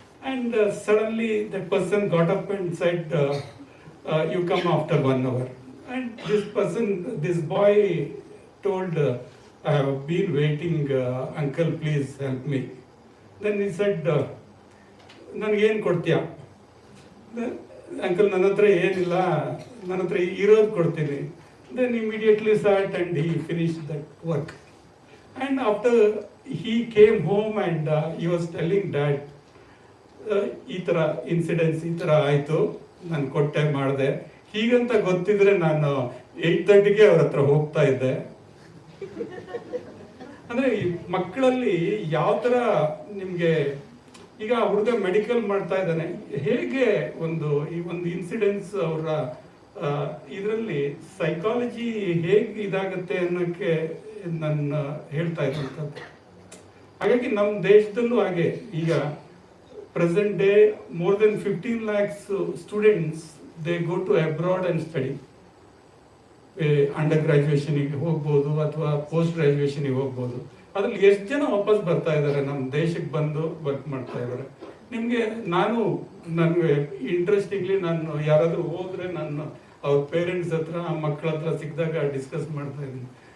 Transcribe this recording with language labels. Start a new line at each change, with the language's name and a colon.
English: And suddenly that person got up and said, you come after 1 hour. And this boy told, I have been waiting, uncle, please help me. Then he said,
Kannada: ನನಗೇನು ಕೊಡ್ತೀಯ? Uncle, ನನ್ನ ಹತ್ರ ಏನಿಲ್ಲ, ನನ್ನ ಹತ್ರ ಇರೋದು ಕೊಡ್ತೀನಿ.
English: Then immediately sat and he finished that work. And after he came home and he was telling dad,
Kannada: ಈ ಥರ ಇನ್ಸಿಡೆನ್ಸ್ ಈ ಥರ ಆಯಿತು, ನಾನು ಕೊಟ್ಟೆ ಮಾಡಿದೆ, ಹೀಗಂತ ಗೊತ್ತಿದ್ರೆ ನಾನು 8:30ಗೆ ಅವ್ರ ಹತ್ರ ಹೋಗ್ತಾ ಇದ್ದೆ. ಅಂದರೆ ಈ ಮಕ್ಕಳಲ್ಲಿ ಯಾವ ಥರ ನಿಮಗೆ, ಈಗ ಹುಡುಗ ಮೆಡಿಕಲ್ ಮಾಡ್ತಾ ಇದ್ದಾನೆ, ಹೇಗೆ ಈ ಒಂದು ಇನ್ಸಿಡೆನ್ಸ್ ಅವರ ಇದರಲ್ಲಿ ಸೈಕಾಲಜಿ ಹೇಗೆ ಇದಾಗುತ್ತೆ ಅನ್ನೋಕ್ಕೆ ನಾನು ಹೇಳ್ತಾ ಇದ್ದಂಥದ್ದು. ಹಾಗಾಗಿ ನಮ್ಮ ದೇಶದಲ್ಲೂ ಹಾಗೆ ಈಗ
English: present day more than 15 lakhs students, they go to abroad and study.
Kannada: Under ಗ್ರಾಜುಯೇಷನಿಗೆ ಹೋಗ್ಬೋದು ಅಥವಾ ಪೋಸ್ಟ್ ಗ್ರಾಜುಯೇಷನಿಗೆ ಹೋಗ್ಬೋದು. ಅದ್ರಲ್ಲಿ ಎಷ್ಟು ಜನ ವಾಪಸ್ ಬರ್ತಾ ಇದ್ದಾರೆ ನಮ್ಮ ದೇಶಕ್ಕೆ ಬಂದು ವರ್ಕ್ ಮಾಡ್ತಾ ಇದ್ದಾರೆ. ನಿಮಗೆ ನನಗೆ ಇಂಟ್ರೆಸ್ಟಿಂಗ್ಲಿ ನಾನು ಯಾರಾದರೂ ಹೋದ್ರೆ ನಾನು ಅವ್ರ ಪೇರೆಂಟ್ಸ್ ಹತ್ರ ಮಕ್ಕಳ ಹತ್ರ ಸಿಕ್ಕಿದಾಗ ಡಿಸ್ಕಸ್ ಮಾಡ್ತಾ ಇದ್ದೀನಿ.